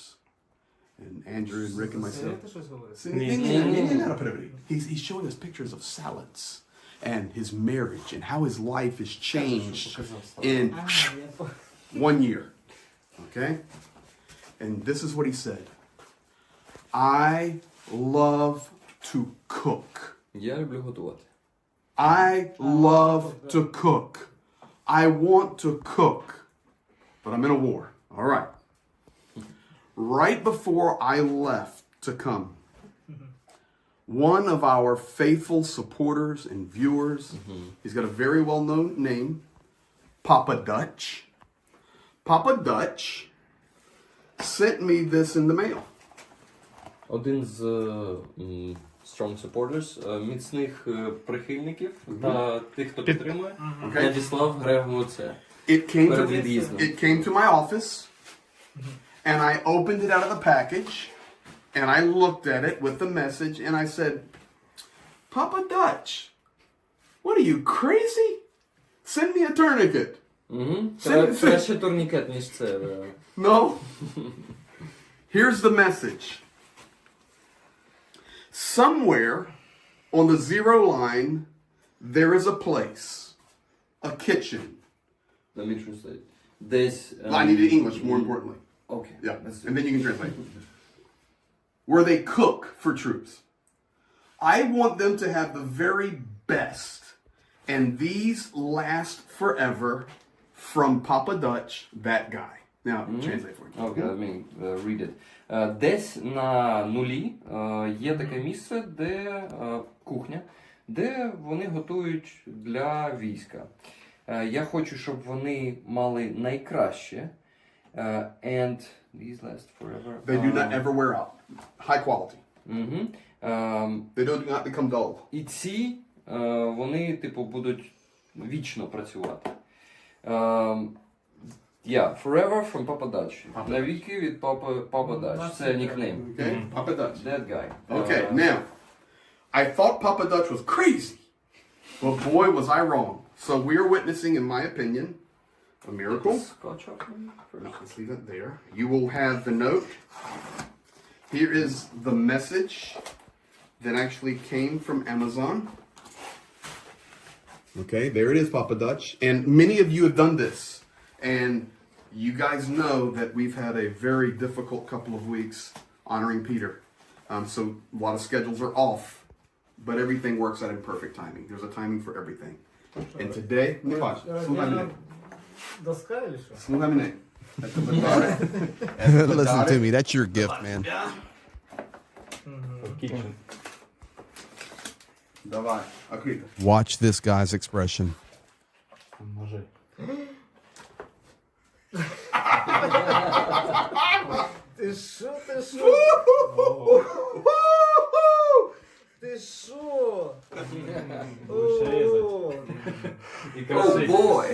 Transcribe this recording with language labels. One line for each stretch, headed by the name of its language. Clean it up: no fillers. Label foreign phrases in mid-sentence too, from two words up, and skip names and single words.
English: And Andrew and Rick and myself. He's showing us pictures of salads and his marriage and how his life has changed in 1 year. Okay? And this is what he said. I love to cook.
Ukrainian: Я люблю готувати.
English: I love to cook. I want to cook. But I'm in a war. All right. Right before I left to come, one of our faithful supporters and viewers, he's got a very well-known name, Papa Dutch. Papa Dutch sent me this in the mail.
Ukrainian: Один з
English: strong supporters,
Ukrainian: міцних прихильників та тих, хто підтримує, надіслав Грегу це.
English: It came to my office, and I opened it out of the package, and I looked at it with the message, and I said, Papa Dutch, what are you, crazy? Send me a tourniquet.
Ukrainian: Краще турнікет, ніж це.
English: No. Here's the message. Somewhere on the zero line, there is a place, a kitchen. Let me translate. Десь... I needed English, more importantly. Okay. Yeah, and then you can translate. Where they cook for troops. I want them to have the very best, and these last forever from Papa Dutch, that guy. Now, translate for me. Okay, let me read it.
Ukrainian: Десь на нулі є таке місце, де кухня, де вони готують для війська. Я хочу, щоб вони мали найкраще.
English: And these last forever. They do not ever wear out. High quality. They do not become dull.
Ukrainian: І ці, вони, типу, будуть вічно працювати.
English: Forever from Papa Dutch.
Ukrainian: Навіки від Papa Dutch. Це нікнейм.
English: Okay, Papa Dutch. That guy. Okay, now, I thought Papa Dutch was crazy, but boy was I wrong. So we are witnessing, in my opinion, a miracle. Scotch off me first. Let's leave it there. You will have the note. Here is the message that actually came from Amazon. Okay, there it is, Papa Dutch. And many of you have done this. And you guys know that we've had a very difficult couple of weeks honoring Peter. So a lot of schedules are off, but everything works out in perfect timing. There's a timing for everything. And today,
Ukrainian: слухай мене.
English: Listen to me, that's your gift, man.
Russian: Давай, открыто.
English: Watch this guy's expression.
Ukrainian: Ти що? Ти що?
English: Oh boy!